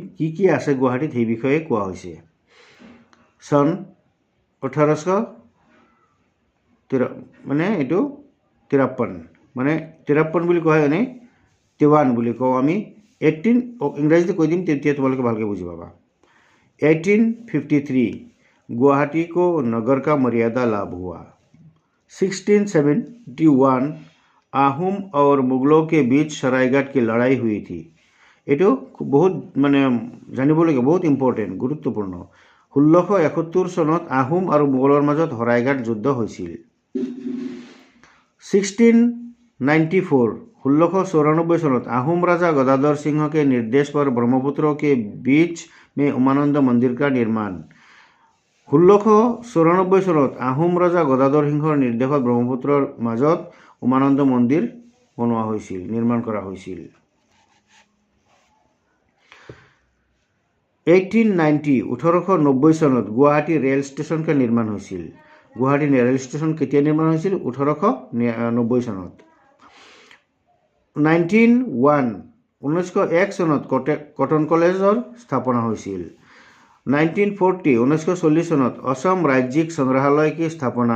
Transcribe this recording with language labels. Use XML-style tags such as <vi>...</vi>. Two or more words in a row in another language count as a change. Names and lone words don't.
<as>কি আছে গুৱাহাটীত সেই বিষয়ে কোৱা হৈছে। চন 1853 মানে এইটো 53 মানে 53 বুলি কোৱা হয়, এনেই 53 বুলি কওঁ আমি। 18 ইংৰাজীতে কৈ দিম, তেতিয়া তোমালোকে ভালকৈ বুজি পাবা।</as> <hi>1853 गुवाहाटी को नगर का मर्यादा लाभ हुआ। 1671 आहूम और मुगलों के बीच सरायघाट की लड़ाई हुई थी।</hi> <as>এইটো বহুত মানে জানিবলগীয়া, বহুত ইম্পৰ্টেণ্ট, গুৰুত্বপূৰ্ণ। 1671 চনত আহোম আৰু মোগলৰ মাজত শৰাইঘাট যুদ্ধ হৈছিল।</as> <hi>1694 1694 চনত आहूम राजा गदाधर सिंह के निर्देश पर ब्रह्मपुत्र के बीच में उमानंद मंदिर का निर्माण।</hi> <as>1694 চনত আহোম ৰজা গদাধৰ সিংহৰ নিৰ্দেশত ব্ৰহ্মপুত্ৰৰ মাজত উমানন্দ মন্দিৰ বনোৱা হৈছিল, নিৰ্মাণ কৰা হৈছিল। 1890 চনত গুৱাহাটী ৰেল ষ্টেচন</as> <hi>का निर्माण</hi> <as>হৈছিল। গুৱাহাটী ৰেল ষ্টেচন কেতিয়া নিৰ্মাণ হৈছিল? 1890 চনত। 1901 চনত কটন কলেজৰ স্থাপনা হৈছিল। 1940 চনত অসম ৰাজ্যিক সংগ্ৰহালয় কি স্থাপনা।</as>